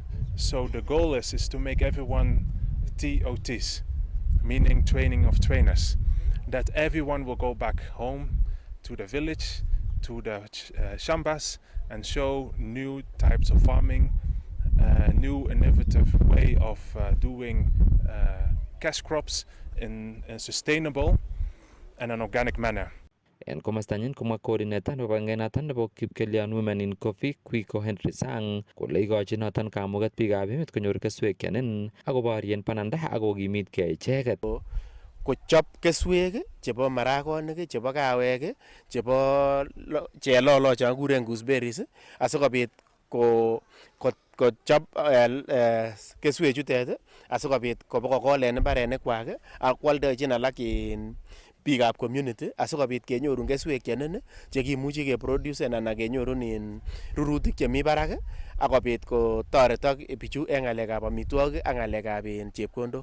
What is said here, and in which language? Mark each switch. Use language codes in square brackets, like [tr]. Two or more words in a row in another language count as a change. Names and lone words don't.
[en] So the goal is to make everyone TOTs, meaning training of trainers, that everyone will go back home to the village, to the shambas, and show new types of farming, new innovative way of doing cash crops in a sustainable and an organic manner. [kln] En komastanyin komwa coordinator nebo kibagengenoton nebo Kipkelion Women in Coffee Kwiko Henry Sang kole ikochin noton kamuget biikab emet konyor keswek chenin akoborien bananda akokimitkei icheket. Kochop keswek chebo maragonik, chebo kawek, chebo chelolo chon kuren gooseberries asikobit kochop keswek chutet asikobit kobokokol en mbarenikwak ak kwaldechin alak en biikab community asikobit kenyorun keswek chenin chekimuchi keproduce anan kenyorun rurutik chemi barak akobit kotoretok bichu en ng'alekab amitwogik ak ng'alekab chepkondok.